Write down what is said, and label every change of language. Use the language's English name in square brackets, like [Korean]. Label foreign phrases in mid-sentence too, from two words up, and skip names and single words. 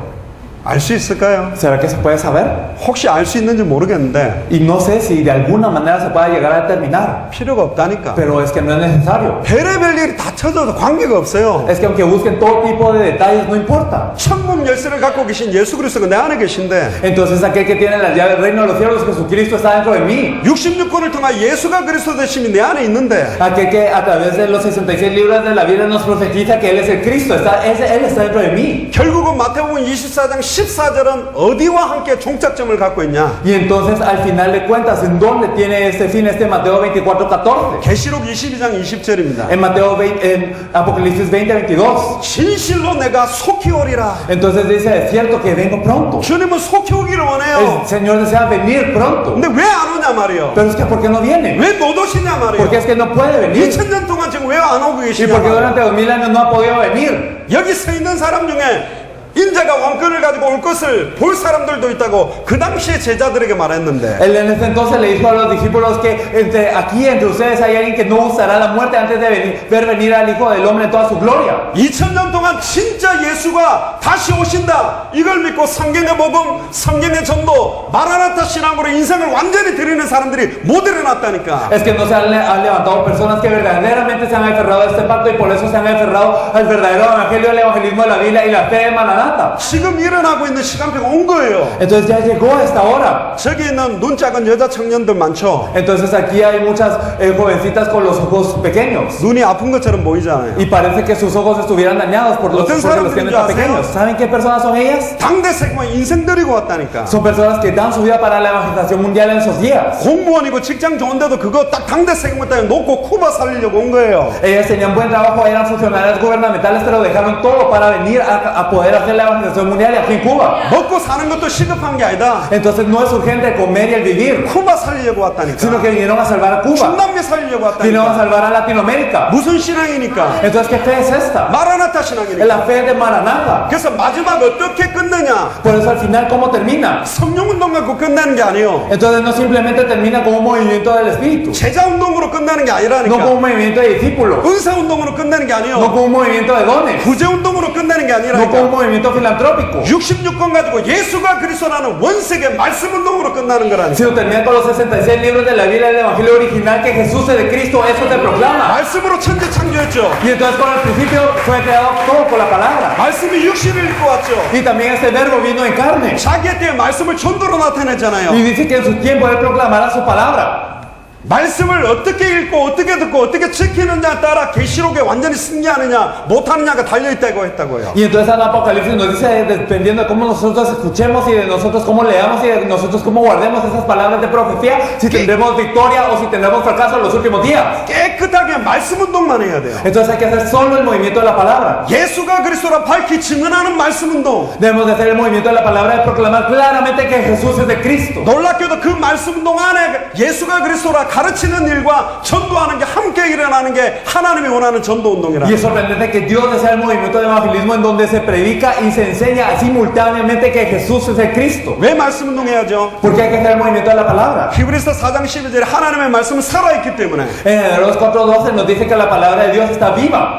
[Korean] 알 수 있을까요? [Spanish] ¿Será que se puede saber? [Korean] 혹시 알 수 있는지 모르겠는데 [Spanish] Y no sé si de alguna manera se pueda llegar a determinar. [Korean] 필요가 없다니까. [Spanish] Pero es que no es necesario. [Korean] 별의별 일이 다 쳐져도 관계가 없어요. [Spanish] Es que aunque busquen todo tipo de detalles, no importa. [Korean] 천국 열쇠를 갖고 계신 예수 그리스도가 내 안에 계신데 [Spanish] Entonces aquel que tiene las llaves del reino de los cielos, Jesucristo, está dentro de mí. [Korean] 66권을 통해 예수가 그리스도 되심이 내 안에 있는데 [Spanish] Aquel que a través de los 66 libros de la Biblia nos profetiza que Él es el Cristo, Él está dentro de mí. [Korean] 결국은 마태복음 24장 14절은 어디와 함께 종착점을 갖고 있냐? [Spanish] Y entonces al final de cuentas, ¿en dónde tiene este fin este Mateo 24:14? [Korean] 계시록 22장 20절입니다. [Spanish] En Mateo 20, en Apocalipsis 20:22. [Korean] 진실로 내가 속히 오리라. [Spanish] Entonces dice, es cierto que vengo pronto. [Korean] 주님은 속히 오기를 원해요. [Spanish] El Señor desea venir pronto. [Korean] 근데 왜 안 오냐 말이요? [Spanish] Pero es que ¿por qué no viene? [Korean] 왜 못 오시냐 말이요? [Spanish] Porque es que no puede venir. [Korean] 2000년 동안 지금 왜 안 오고 [Spanish] Y [Korean] 계시냐 [Spanish] porque [Korean] 말이요? [Spanish] durante 2000 años no ha podido venir. [Korean] 여기 서 있는 사람 중에 인자가 왕권을 가지고 올 것을 볼 사람들도 있다고 그 당시에 제자들에게 말했는데 [Spanish] Él en ese entonces le dijo a los discípulos que entre ustedes hay alguien que no usará la muerte antes de ver venir al Hijo del Hombre en toda su gloria. [Korean] 2000년 동안 진짜 예수가 다시 오신다 이걸 믿고 성경의 복음, 성경의 전도, 마라나타 신앙으로 인생을 완전히 드리는 사람들이 못 일어났다니까. [Spanish] Es que no se han levantado personas que verdaderamente se han aferrado a este pacto y por eso se han aferrado al verdadero evangelio, el evangelismo de la Biblia y la fe de Maranata. Maranatha. [Korean] 지금 일어나고 있는 시간표가 온 거예요. [Spanish] Entonces ya llegó esta hora. [Korean] 저기 있는 눈 작은 여자 청년들 많죠. [Spanish] Entonces aquí hay muchas jovencitas con los ojos pequeños. [Korean] 눈이 아픈 것처럼 보이잖아요. [Spanish] Y parece que sus ojos estuvieran dañados por los [Korean] 어떤 [Spanish] porque los tienen tan [Korean] 사람들인지 [Spanish] pequeños. ¿Saben qué personas son ellas? [Korean] 당대 세계만 인생 들이고 왔다니까. [Spanish] Son personas que dan su vida para la evangelización mundial en esos días. [Korean] 공무원이고 직장 좋은데도 그거 딱 당대 세계만 따위 놓고 쿠바 살리려고 온 거예요. [Spanish] Ellas tenían buen trabajo, eran funcionarios gubernamentales, pero dejaron todo para venir a poder hacer la evangelización mundial aquí en Cuba. [Korean] 먹고 사는 것도 시급한 게 아니다. [Spanish] Entonces no es urgente el comer y el vivir, [Korean] 쿠바 살리려고 왔다니까. [Spanish] sino que vinieron a salvar a Cuba, [Korean] 중남미 살리려고 [Spanish] vinieron a [Korean] 왔다니까. [Spanish] salvar a Latinoamérica. [Korean] 무슨 신앙이니까? [Spanish] Entonces, ¿qué fe es esta? [Korean] 마라나타 [Spanish] Es [Korean] 신앙이니까. [Spanish] la fe de Maranatha. [Korean] 그래서 마지막 어떻게 끝내냐? [Spanish] Por eso al final, ¿cómo termina? [Korean] 성령운동 갖고 끝나는 게 아니에요. [Spanish] Entonces no simplemente termina como un movimiento del Espíritu, [Korean] 제자운동으로 끝나는 게 [Spanish] no como [Korean] 아니라니까. [Spanish] un movimiento de discípulos, [Korean] 은사운동으로 끝나는 게 [Spanish] no [Korean] 아니에요. [Spanish] como un movimiento de dones, [Korean] 구제운동으로 끝나는 게 [Spanish] no como un [Korean] 아니라니까. [Spanish] movimiento filantrópico, [Korean] 66권 가지고 예수가 그리스도라는 원색의 말씀운동으로 끝나는 거라니까. [Spanish] sino termina con los 66 libros de la Biblia del Evangelio original que Jesús es de Cristo, eso te proclama. [Korean] 말씀으로 천지 창조했죠. [Spanish] Y entonces con el principio fue creado todo por la palabra. [Korean] 말씀이 육신을 입고 왔죠. [Spanish] Y también este verbo vino en carne. [Korean] 자기의 때에 말씀을 전도로 나타냈잖아요. [Spanish] Y dice que en su tiempo él proclamará su palabra. [Korean] 말씀을 어떻게 읽고 어떻게 듣고 어떻게 지키느냐에 따라 계시록에 완전히 승리하느냐 못하느냐가 달려있다고 했다고요. [Spanish] Y entonces en Apocalipsis nos dice, dependiendo de cómo nosotros escuchemos y de nosotros cómo leamos y de nosotros cómo guardemos esas palabras de profecía, si tendremos victoria o si tendremos fracaso en los últimos días. [Korean] 깨끗하게 말씀운동만 해야 돼요. [Spanish] Entonces hay que hacer solo el movimiento de la palabra. [Korean] 예수가 그리스도라 밝히 증언하는 말씀운동. [Spanish] Debemos de hacer el movimiento de la palabra de proclamar claramente que Jesús es de Cristo. [Korean] 놀랍게도 그 말씀운동 안에 예수가 그리스도라 가르치는 일과 전도하는 게 함께 일어나는 게 하나님이 원하는 전도운동이라. [Spanish] Y es sorprendente que Dios desea el movimiento de evangelismo en donde se predica y se enseña simultáneamente que Jesús es el Cristo. [Korean] 왜 말씀운동해야죠? [Spanish] Porque hay que hacer el movimiento de la palabra. [Korean] 히브리서 4장 12절에 하나님의 말씀은 salva있기 때문에 [Spanish] En Hebreos 4:12 nos dice que la palabra de Dios está viva.